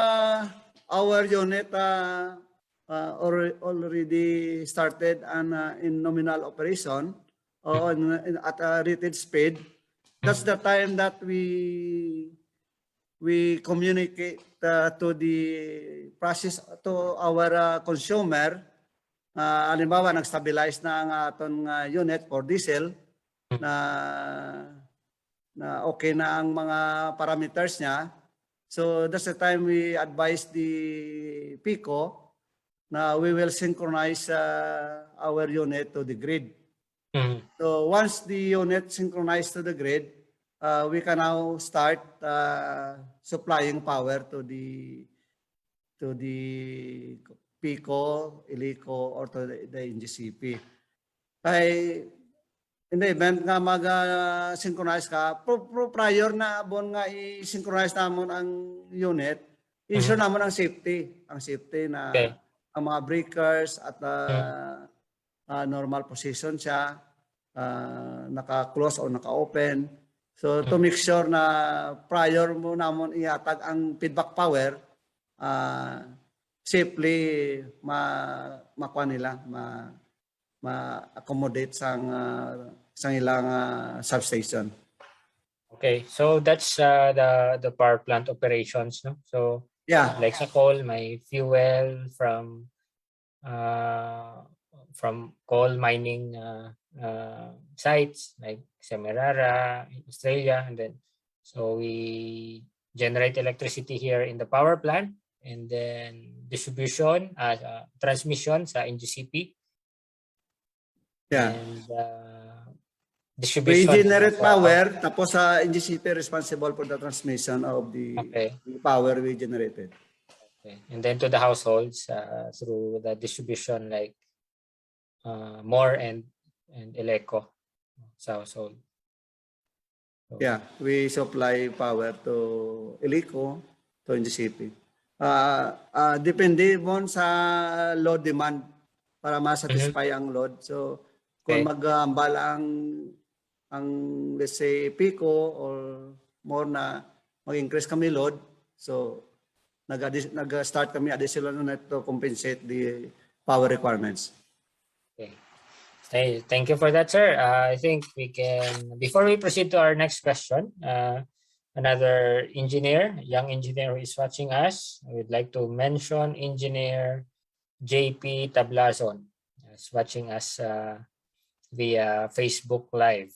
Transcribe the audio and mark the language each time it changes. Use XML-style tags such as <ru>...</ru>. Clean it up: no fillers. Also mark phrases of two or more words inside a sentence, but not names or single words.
<en>our unit already started in nominal operation or at a rated speed, that's the time that we communicate to the process to our consumer.</en> <hil>Halimbawa, nag-stabilize na ang aton unit for diesel na okay na ang mga parameters niya.</hil> <en>So that's the time we advise the PICO na we will synchronize our unit to the grid. So once the unit synchronized to the grid, we can now start supplying power to the PICO, ILICO, or to the NGCP.</en> <hil>Kay in the event nga mag-synchronize ka, prior na bon nga i-synchronize namon ang unit, issue namon ang safety. Ang safety na ang mga breakers at</hil> <en>normal position</en> <hil>siya, naka-close o naka-open. So</hil> <en>to make sure</en> <hil>na prior mo namon ihatag ang</hil> <en>feedback power,</en> <hil>safely makuha nila, ma-accommodate sa ilang substation.</hil> <en>Okay, so that's the power plant operations, no? So Yeah. like sa coal, may fuel from coal mining sites like Semirara, Australia, and then so we generate electricity here in the power plant, and then distribution, transmission sa NGCP. Yeah. And We distribution generate power,</en> <hil>tapos sa</hil> <en>NGCP responsible for the transmission of the power we generated. Okay. And then to the households through the distribution like More and Eleco sa household. So, yeah, we supply power to Eleco, to NGCP.</en> <hil>Depende mo sa</hil> <en>load demand</en> <hil>para ma-satisfy ang load. So kung mag-ambala ang</hil> <en>let's say</en> <hil>PICO or more na mag-increase kami load, so nag-start kami additional na</hil> <en>to compensate the power requirements. Okay. Thank you for that, sir. I think we can, before we proceed to our next question, another engineer, young engineer who is watching us, I would like to mention Engineer JP Tablazon, is watching us via Facebook Live.</en>